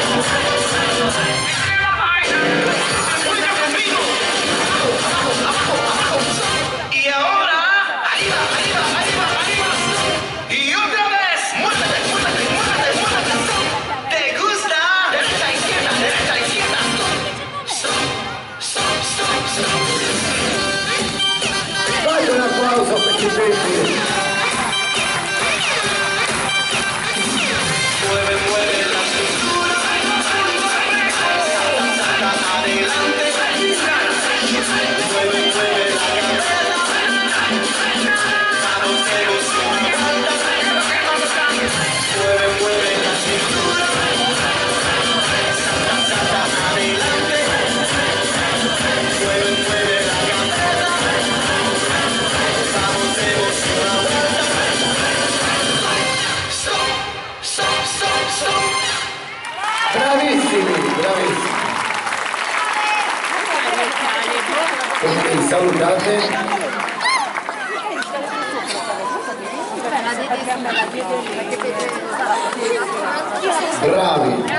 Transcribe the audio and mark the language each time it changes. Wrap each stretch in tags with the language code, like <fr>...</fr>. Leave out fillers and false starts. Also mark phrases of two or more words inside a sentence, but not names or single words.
<es>Juega conmigo. Abajo, abajo, abajo. Y ahora, arriba, arriba, arriba, arriba. Y otra vez, muévete, muévete, muévete, muévete. ¿Te gusta? Derecha, izquierda, derecha, izquierda.</es> <en>Stop, stop, stop, stop.</en> <it>Dai un applauso per i bimbi.</it> <es>Mueve, mueve la cintura, salta adelante, mueve, mueve la cabeza, vamos, demos una vuelta, mueve, mueve la cintura, salta, salta adelante, mueve, mueve la cabeza, vamos, demos una vuelta.</es> <en>Stop, stop, stop, stop.</en> <it>Bravissimi, bravissimi. Ok, salutate. Bravi.</it>